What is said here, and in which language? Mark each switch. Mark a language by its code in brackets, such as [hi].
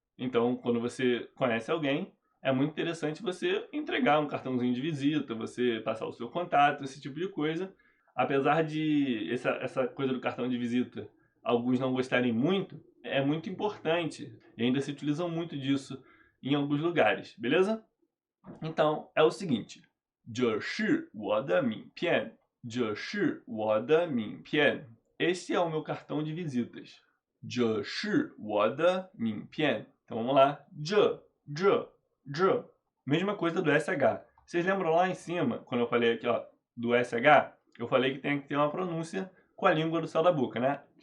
[pt] Então, quando você conhece alguém, é muito interessante você entregar um cartãozinho de visita, você passar o seu contato, esse tipo de coisa. Apesar de essa coisa do cartão de visita alguns não gostarem muito, é muito importante e ainda se utilizam muito disso em alguns lugares, beleza? Então, é o seguinte. [zh] 这是我的名片，这是我的名片。 [pt] Este é o meu cartão de visitas. [zh] 这是我的名片。 [pt] Então vamos lá. 这。 Mesma coisa do SH. Vocês lembram lá em cima, quando eu falei aqui, ó, do SH? Eu falei que tem que ter uma pronúncia com a língua do céu da boca, né?